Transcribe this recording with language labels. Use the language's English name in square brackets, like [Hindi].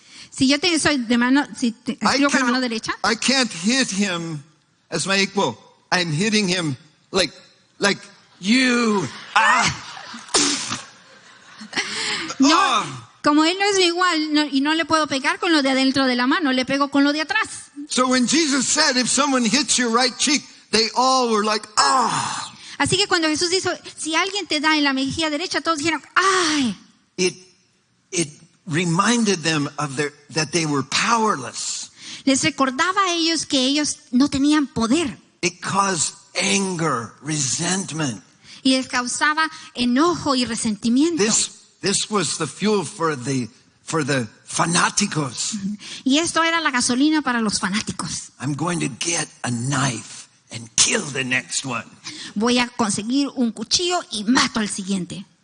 [Spanish] Si yo soy de mano, si escribo con la mano derecha, [English] I can't hit him as my equal. I'm hitting him like you. [Spanish] no, Ah. como él no es igual y no le puedo pegar con lo de adentro de la mano, le pego con lo de atrás. [English] So when Jesus said, if someone hits your right cheek, they all were like, ah. [Spanish] Así que cuando Jesús dijo, si alguien te da en la mejilla derecha, todos dijeron, ¡ay! [English] It reminded them of that they were powerless. [Spanish] Les recordaba a ellos que ellos no tenían poder [English] It caused anger, resentment. [Spanish] y les causaba enojo y resentimiento. [English] This was the fuel for the fanáticos. [Spanish] Y esto era la gasolina para los fanáticos. [English] I'm going to get a knife and kill the next one. [Spanish] Voy a conseguir un cuchillo y mato al siguiente.